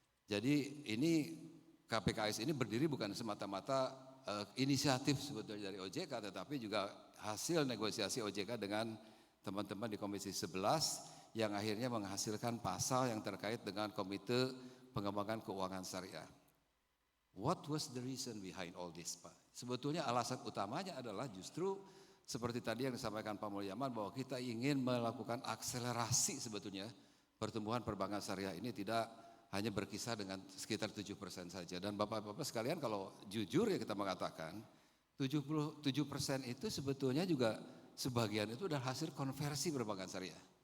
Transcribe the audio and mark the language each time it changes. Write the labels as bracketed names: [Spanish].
[Indonesian] Jadi ini KPKS ini berdiri bukan semata-mata inisiatif sebetulnya dari OJK, tetapi juga hasil negosiasi OJK dengan teman-teman di Komisi 11 yang akhirnya menghasilkan pasal yang terkait dengan Komite Pengembangan Keuangan Syariah. [English] What was the reason behind all this, Pak? [Indonesian] Sebetulnya alasan utamanya adalah justru seperti tadi yang disampaikan Pak Mulyaman bahwa kita ingin melakukan akselerasi sebetulnya pertumbuhan perbankan syariah ini tidak hanya berkisar dengan sekitar 7% saja. Dan Bapak-Bapak sekalian kalau jujur ya kita mengatakan 77% itu sebetulnya juga sebagian itu adalah hasil konversi perbankan syariah.